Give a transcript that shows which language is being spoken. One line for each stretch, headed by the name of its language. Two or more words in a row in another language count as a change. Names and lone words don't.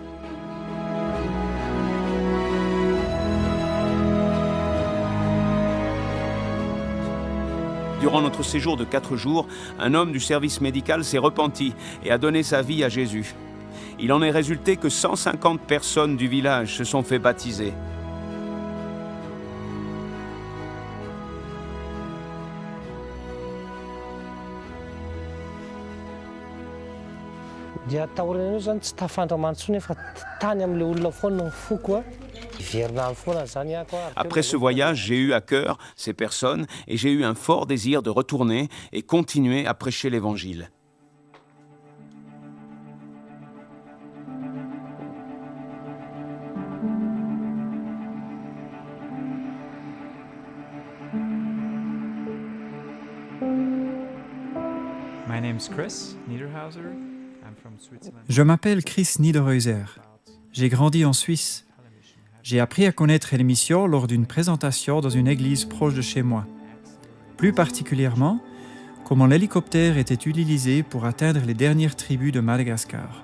French: Durant notre séjour de 4 jours, un homme du service médical s'est repenti et a donné sa vie à Jésus. Il en est résulté que 150 personnes du village se sont fait baptiser.
Malagasy: Dia taorana io zany tsy tafandramany intsony fa tany amin'ilay olona foana ny foko a. Iverina any foana zany ako a.
French: Après ce voyage, j'ai eu à cœur ces personnes et j'ai eu un fort désir de retourner et continuer à prêcher l'Évangile.
English: My name's Chris Niederhauser. I'm from Switzerland.
French: Je m'appelle Chris Niederhäuser. J'ai grandi en Suisse. J'ai appris à connaître l'émission lors d'une présentation dans une église proche de chez moi. Plus particulièrement, comment l'hélicoptère était utilisé pour atteindre les dernières tribus de Madagascar.